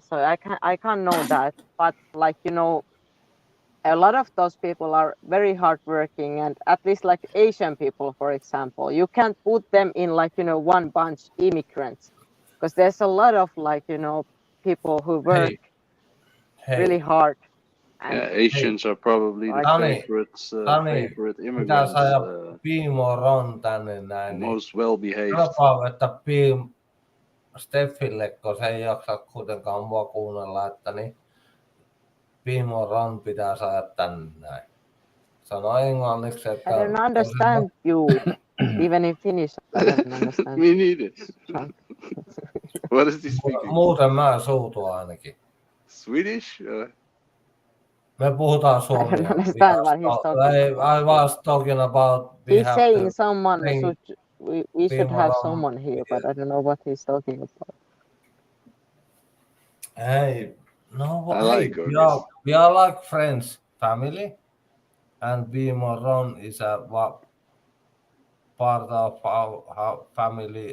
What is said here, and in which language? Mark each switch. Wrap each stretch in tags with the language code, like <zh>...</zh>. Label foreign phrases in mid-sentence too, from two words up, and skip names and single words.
<en>So I can't know that, but like a lot of those people are very hardworking, and at least like Asian people, for example, you can't put them in like one bunch immigrants because there's a lot of like people who work really hey, hard Yeah, and Asians are probably the like Tani, Tani, favorite</en> <fi>pitää</fi> <en>immigrants,</en> <fi>saada Piimo Ron tänne näin, niin</fi> <en>most well behaved.</en> <fi>sanotaan, että Steffille, kun se ei jaksa kuitenkaan mua kuunnella, että niin Piimo Ron pitää saada tänne näin. Sano englanniksi, että</fi> <en>I don't understand you even in Finnish. I don't understand. Me neither. What is he speaking?</en> <fi>muuten mä suutun ainakin.</fi> <en>Swedish?</en> <fi>Me puhutaan</fi> <en>I</en> <fi>suomea.</fi> <en>don't understand what he's talking about. I was talking about we He's have saying to someone bring we should have Piimo Ron someone here, but I don't know what he's talking about. Hey, no, I hey, like Gorgas. we are like friends, family, and Bimo Ron is a part of our family.</en>